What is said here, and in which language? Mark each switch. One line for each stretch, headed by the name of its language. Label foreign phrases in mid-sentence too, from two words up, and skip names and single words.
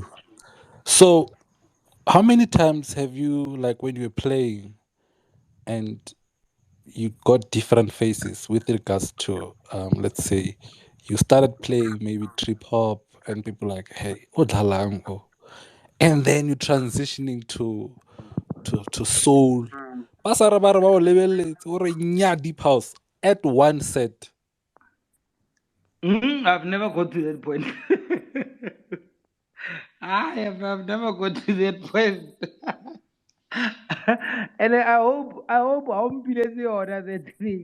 English: So, how many times have you, like, when you were playing and you got different faces with regards to, let's say, you started playing maybe trip hop and people like, hey, Odhalango, and then you're transitioning to soul.
Tswana: Basara ba re ba o lebeletse, o re nya
English: deep house at one set. I've never got to that point. I've never got to that point. And I hope I won't be the order that thing.